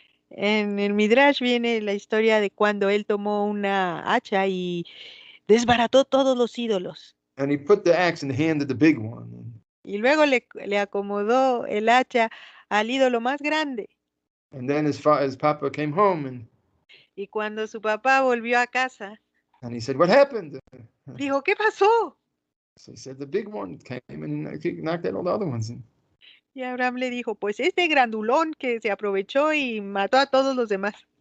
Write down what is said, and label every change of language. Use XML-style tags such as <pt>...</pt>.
<es>En el Midrash viene la historia de cuando él tomó una hacha y desbarató todos los ídolos.</es> <en>And he put the axe in the hand of the big one.</en> <es>Y luego le acomodó el hacha al ídolo más grande.</es> <en>And then his papa came home</en> <es>y cuando su papá volvió a casa,</es> <en>and he said, "What happened?"</en> <es>Dijo, ¿qué pasó?</es> <en>So he said, "The big one came and knocked out all the other ones."</en> <es>Y Abraham le dijo, pues este grandulón que se aprovechó y mató a todos los demás.</es>